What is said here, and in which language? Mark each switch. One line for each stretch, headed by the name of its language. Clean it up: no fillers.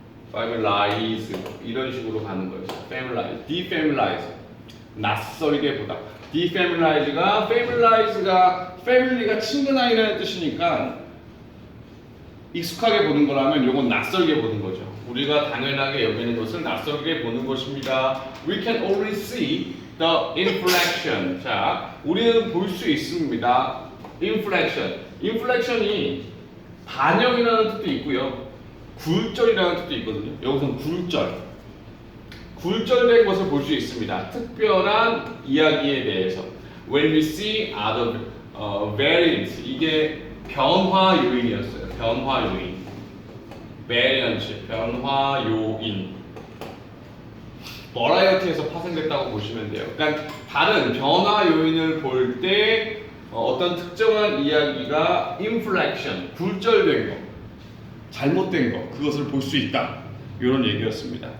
Korean: familiarize 이런 식으로 가는 거예요. familiarize, defamiliarize, 낯설게 보다. defamiliarize가 family가 친근하이라는 뜻이니까 익숙하게 보는 거라면 이건 낯설게 보는 거죠. 우리가 당연하게 여기는 것을 낯설게 보는 것입니다.
English: We can only see the inflection.
Korean: 자, 우리는 볼 수 있습니다. inflection. inflection이 반영이라는 뜻도 있고요. 굴절이라는 뜻도 있거든요. 여기서는 굴절된 것을 볼 수 있습니다. 특별한 이야기에 대해서.
English: When we see other variants,
Korean: 이게 변화 요인이었어요. 변화 요인. variance, 변화 요인. 버라이어티에서 파생됐다고 보시면 돼요. 그러니까 다른 변화 요인을 볼 때 어떤 특정한 이야기가 inflection, 굴절된 거, 잘못된 거, 그것을 볼 수 있다. 이런 얘기였습니다.